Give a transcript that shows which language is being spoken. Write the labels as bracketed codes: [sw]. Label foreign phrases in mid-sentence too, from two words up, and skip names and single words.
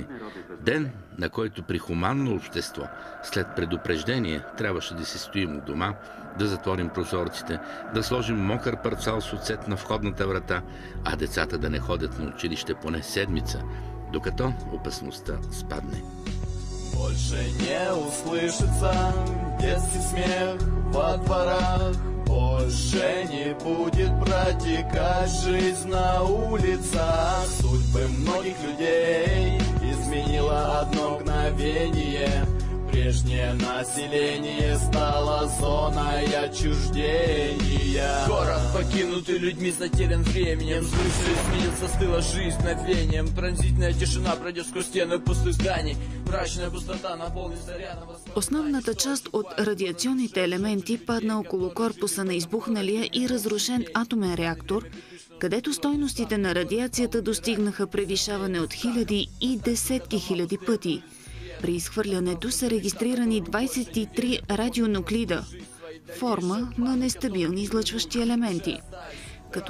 [bg] Ден, на който при хуманно общество, след предупреждение, трябваше да се стоим у дома, да затворим прозорците, да сложим мокър парцал с оцет на входната врата, а децата да не ходят на училище поне седмица, докато опасността спадне. [ru] Больше не услышится детский смех во дворах, больше не будет протекать жизнь на улицах. Судьбы многих людей изменило одно мгновение. Прежнее население стало зоной отчуждения. Город, покинутый людьми, затерян временем. Все изменится, застыла жизнь мгновением. Пронзительная тишина пройдет сквозь стены пустых зданий. Мрачная пустота наполнится рядом. [bg] Основната част от радиационните елементи падна около корпуса на избухналия и разрушен атомен реактор, където стойностите на радиацията достигнаха превишаване от хиляди и десетки хиляди пъти. При изхвърлянето са регистрирани 23 радионуклида, форма на нестабилни излъчващи елементи, като